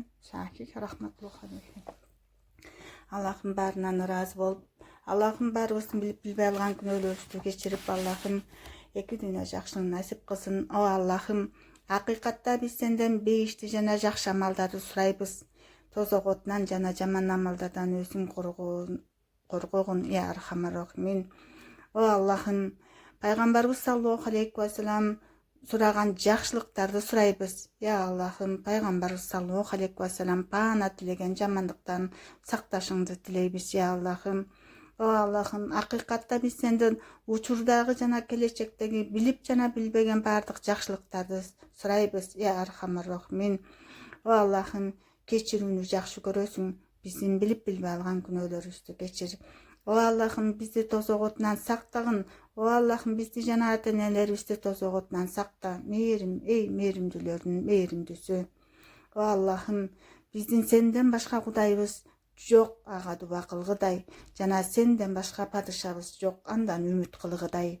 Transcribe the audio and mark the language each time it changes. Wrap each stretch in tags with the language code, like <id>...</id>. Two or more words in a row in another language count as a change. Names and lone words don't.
<ky>Шакик</ky> <ar>رحمة الله عليه.</ar> <ky>Аллахым баарынан ыраазы болуп, Аллахым баарыбыздын билип билбей алган күнөөлөрүбүздү кечирип, Аллахым эки дүйнө жакшылыгын насип кылсын. О Аллахым, акыйкатта биз сенден бейишти жана жакшы амалдарды сурайбыз. Тозок отунан жана жаман амалдардан өзүң коргогун,</ky> <ar>يا أرحم الراحمين.</ar> <ky>О Аллахым, пайгамбарыбыз</ky> <ar>صلى الله عليه وسلم</ar> <ky>сураган жакшылыктарды сурайбыз. Я Аллахым, пайгамбарыбыз</ky> <ar>صلى الله عليه وسلم</ar> <ky>баана тилеген жамандыктан сакташыңды тилейбиз. Я Аллахым, о Аллахым, акыйкатта биз сенден учурдагы жана келечектеги билип жана билбеген баардык жакшылыктарды сурайбыз.</ky> <ar>يا أرحم الراحمين.</ar> <ky>О Аллахым, кечирүүнү жакшы көрөсүң, биздин билип билбей алган күнөөлөрүбүздү кечир. О Аллахым, бизди тозок отунан сактагын. О Аллахым, бизди жана ата-энелерибизди тозок отунан сакта. Эй мээримдүүлөрдүн мээримдүүсү. О Аллахым, биздин сенден башка кудайыбыз жоқ ага дуба кылгыдай, жана сенден башка падышабыз жок, андан үмүт кылгыдай.</ky>